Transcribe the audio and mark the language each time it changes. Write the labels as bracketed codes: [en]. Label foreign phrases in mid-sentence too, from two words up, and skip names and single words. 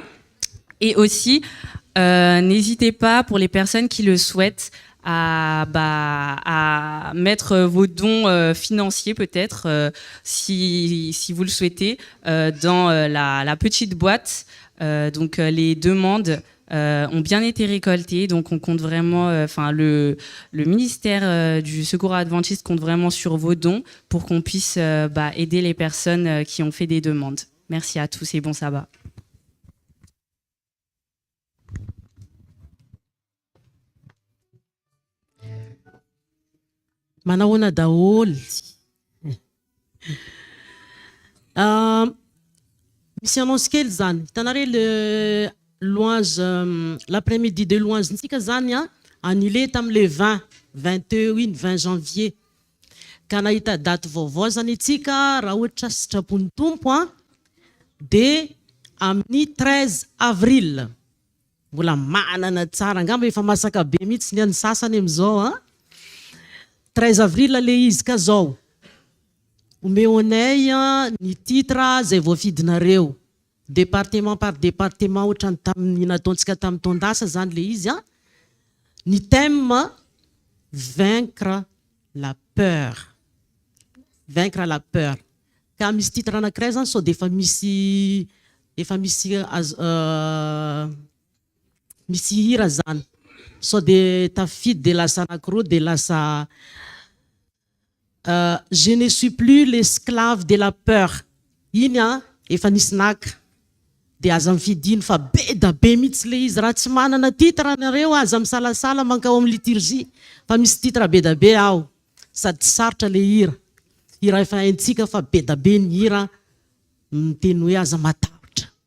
[fr] Et aussi n'hésitez pas pour les personnes qui le souhaitent à mettre vos dons financiers peut-être si vous le souhaitez dans la petite boîte. Les demandes ont bien été récoltées, donc on compte vraiment, le ministère du Secours Adventiste compte vraiment sur vos dons pour qu'on puisse aider les personnes qui ont fait des demandes. Merci à tous et bon sabbat. [mg] Manahoana daholo. Misy annonce kely zany. Hitanareo [fr] louange l'après-midi de louange [mg] ntsika zany a annulé tamin'le 21 iny 20 janvier ka nahita daty vaovao zany itsika raha ohatra sitrapon'ny tompo a de amin'ny 13 avril mbola manana tsara angamba efa masaka be mihitsy ny any sasany am'izao a 13 avril le izy ka zao omeo anay ny titre zay voafidinareo [fr] département par département [mg] ohatrany tamin'ny nataontsika tamin'ny tondasa zany le izy a ny thème [fr] vaincre la peur [mg] ka misy titre anankiray zany sao de misy hira zany sao de tafidy de lasa anankiroa de lasa [fr] je ne suis plus l'esclave de la peur [mg] iny a efa nisy naka de aza mifidino fa be da be mihitsy le izy raha tsy manana titre nareo aza misalasala mankao amin'ny liturgie fa misy titre be da be ao sady tsy sarotra le hira efa haintsika fa be da be ny hira miteny hoe aza matahotra